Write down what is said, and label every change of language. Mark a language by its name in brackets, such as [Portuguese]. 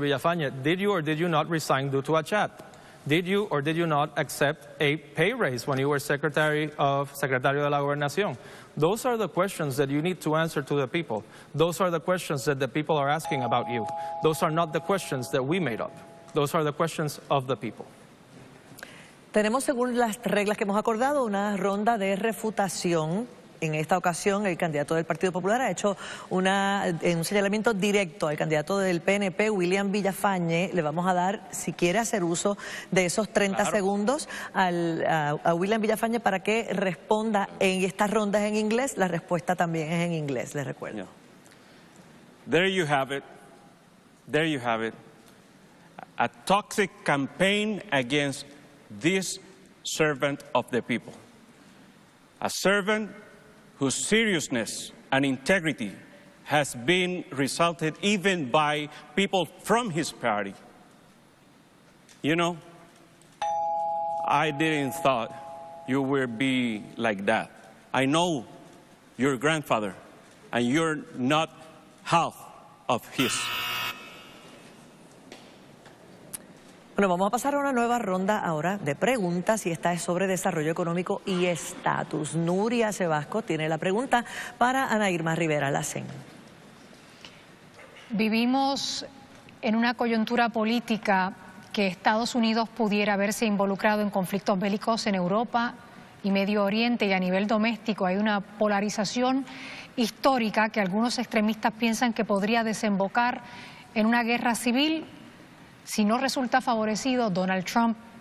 [English] Villafañe, did you or did you not resign due to a chat? Did you or did you not accept a pay raise when you were Secretario de la Gobernación? Those are the questions that you need to answer to the people. Those are the questions that the people are asking about you. Those are not the questions that we made up. Those are the questions of the people. [Spanish] Tenemos, según las reglas que hemos acordado, una ronda de refutación. En esta ocasión, el candidato del Partido Popular ha hecho un señalamiento directo al candidato del PNP, William Villafañe. Le vamos a dar, si quiere hacer uso de esos 30 segundos a William Villafañe para que responda en estas rondas en inglés. La respuesta también es en inglés, les recuerdo. [English] There you have it. There you have it. A toxic campaign against this servant of the people. A servant whose seriousness and integrity has been resulted even by people from his party. You know, I didn't thought you would be like that. I know your grandfather, and you're not half of his. [Spanish] Bueno, vamos a pasar a una nueva ronda ahora de preguntas, y esta es sobre desarrollo económico y estatus. Nuria Sebasco tiene la pregunta para Ana Irma Rivera Lacén. Vivimos en una coyuntura política que Estados Unidos pudiera verse involucrado en conflictos bélicos en Europa y Medio Oriente, y a nivel doméstico hay una polarización histórica que algunos extremistas piensan que podría desembocar en una guerra civil si no resulta favorecido Donald Trump.